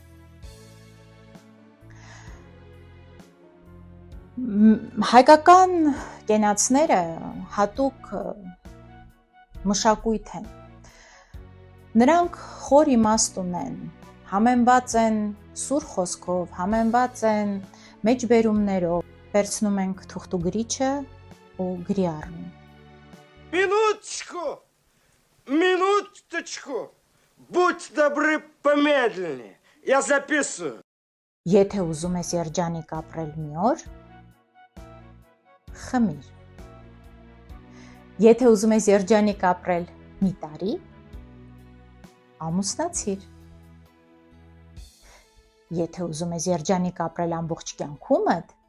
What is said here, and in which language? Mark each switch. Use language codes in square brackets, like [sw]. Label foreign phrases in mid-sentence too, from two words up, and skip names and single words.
[hy] Հայկական կենացները հատուկ մշակույթ են։ Նրանք խոր իմաստ ունեն, համեմված են սուր խոսքով, համեմված են մեջբերումներով, վերցնում ենք թուղթուգրիչը ու գրի առնում։ [ru] Минуточку, будь добры помедленнее, я записываю. [hy] Եթե ուզում ես երջանիկ ապրել մի օր, խմիր։ Եթե ուզում ես երջանիկ ապրել մի տարի, ամուսնացիր։ Եթե ուզում ես երջանիկ ապրել ամբողջ կյանքումդ,